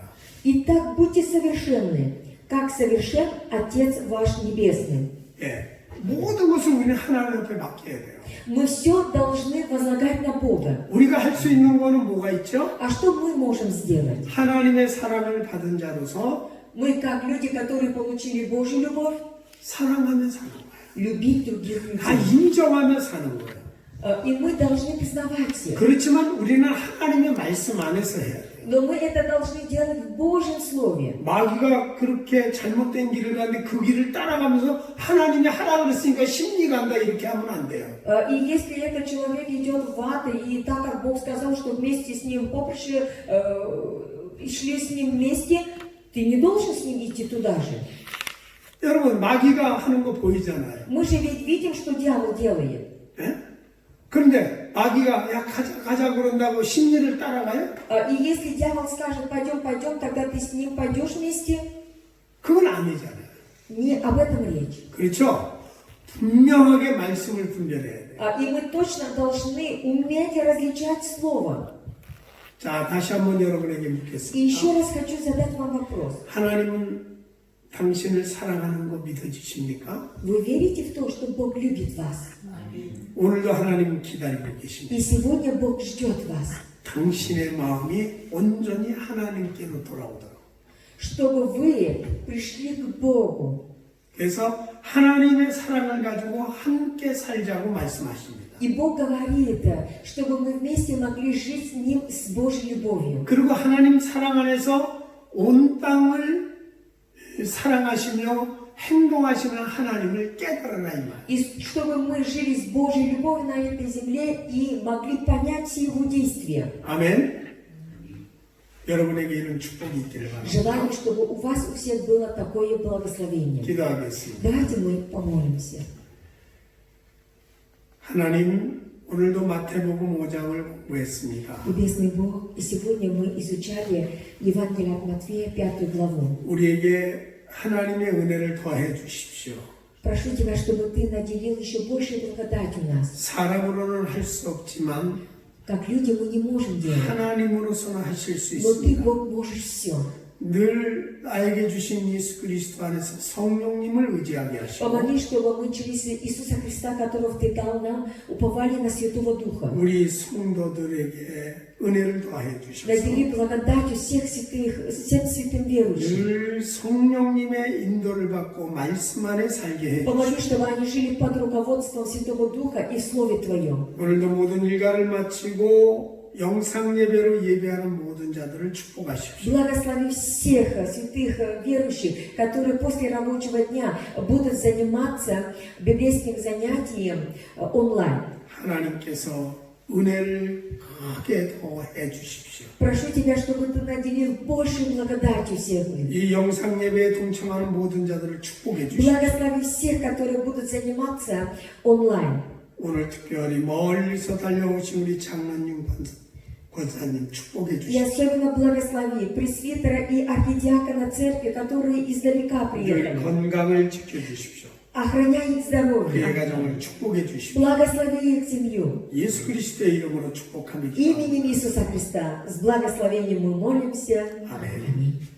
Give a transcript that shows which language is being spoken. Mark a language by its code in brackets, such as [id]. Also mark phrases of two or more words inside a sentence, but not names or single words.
[ru] Итак, будьте совершенны, как совершен Отец ваш Небесный. [ko] 예, 모든 것을 우리는 하나님 앞에 맡겨야 돼요. [ru] Мы все должны возлагать на Бога. [ko] 우리가 할 수 있는 거는 뭐가 있죠? [ru] А что мы можем сделать? [ko] 하나님의 사랑을 받은 자로서 [ru] Мы, как люди, которые получили Божью любовь, [ko] 사랑하며 사는 거예요. [ru] любить других [ko] 다 [ru] людей. [ko] 인정하며 사는 거예요. [ru] И мы должны признавать их. [ko] 그렇지만 우리는 하나님의 말씀 안에서 해야 돼요. [ru] Но мы это должны делать в Божьем Слове. [ko] 마귀가 그렇게 잘못된 길을 가는데 그 길을 따라가면서 하나님이 하라 그랬으니까 심리가 한다 이렇게 하면 안 돼요. [ru] И если этот человек идет в ад, и так как Бог сказал, что вместе с ним поприши, шли с ним вместе, ты не должен с ним идти туда же. [ko] 여러분 마귀가 하는 거 보이잖아요. [ru] Мы же ведь видим, что дьявол делает. [ko] 예? 그런데 마귀가 야 가자 그런다고 심리를 따라가요? [ru] И если дьявол скажет, пойдем, пойдем, тогда ты с ним пойдешь вместе, [ko] 그건 아니잖아요. [ru] не об этом речь. [ko] 그렇죠? 분명하게 말씀을 분별해야 돼요. [ru] И мы точно должны уметь различать слово. [ko] 자, 다시 한번 여러분에게 [ru] И [ko] 묻겠습니다. [ru] еще раз хочу задать вам вопрос. [ko] 하나님은 당신을 사랑하는 거 믿어지십니까? [ru] Вы верите в то, что Бог любит вас? [ko] 오늘도 하나님 기다리고 계십니다. [ru] И сегодня Бог ждет вас, [ko] 당신의 마음이 온전히 하나님께로 돌아오도록. [ru] чтобы вы пришли к Богу. [ko] 그래서 하나님의 사랑을 가지고 함께 살자고 말씀하십니다. [ru] И Бог говорит, чтобы мы вместе могли жить с Ним с Божьей любовью. [ko] 그리고 하나님 사랑 안에서 온 땅을 사랑하시며 행동하시는 하나님을 깨달아라 이 말. [ru] И чтобы мы жили с Божьей любовью на этой земле и могли понять все Его действия. [ko] 아멘. 여러분에게 이런 축복이 있기를 바랍니다. [ru] Желаю, чтобы у вас у всех было такое благословение. [ko] 기도하겠습니다. [ru] Давайте мы помолимся. [ko] 하나님, 오늘도 마태복음 5장을 공부했습니다. [ru] Небесный Бог, и сегодня мы изучали Евангелие от Матфея, 5 главу. [ko] 우리에게 하나님의 은혜를 더해 주십시오. [ru] Прошу Тебя, чтобы Ты наделил еще большей благодатью нас. [ko] 사람으로는 할 수 없지만 [ru] Как люди мы не можем делать, [ko] 하나님으로서는 하실 수 [ru] но Ты, [ko] 있습니다. [ru] Бог, можешь все. [ko] 늘 나에게 주신 예수 그리스도 안에서 성령님을 의지하게 하시고 [ru] Помоги, чтобы мы через Иисуса Христа, которого Ты дал нам, уповали на Святого Духа. [ko] 우리 성도들에게 은혜를 더해 주셔서 [ru] Надели благодатью всех святых, всем святым верующим. [ko] 늘 성령님의 인도를 받고 말씀 안에 살게 해 [ru] Помоги, [ko] 주시고 [ru] чтобы они жили под руководством Святого Духа и в Слове Твоем. [ko] 오늘도 모든 일과를 마치고 영상 예배로 예배하는 모든 자들을 축복하십시오. [ru] Благослови всех святых верующих, которые после рабочего дня будут заниматься библейским занятием онлайн. [ko] 하나님께서 은혜를 크게 더해 주십시오. [ru] Прошу Тебя, чтобы Ты наделил большей благодатью всех их. [ko] 이 영상 예배에 동참하는 모든 자들을 축복해 주십시오. [ru] Благослови всех, которые будут заниматься онлайн. [ko] 오늘 특별히 멀리서 달려오신 우리 장로님 권사님 축복해 [ru] И [ko] 주십시오. [ru] особенно благослови пресвитера и архидиакона церкви, которые издалека [ko] 늘 [ru] приехали. [ko] 건강을 지켜주십시오. [ru] Охраняй их [ko] 그의 [ru] здоровье. [ko] 가정을 축복해 주십시오. [ru] Благослови их семью. [ko] 예수 그리스도의 이름으로 축복합니다. [ru] Именем Иисуса Христа с благословением мы молимся. [ko] 아멘. [ru] Аминь.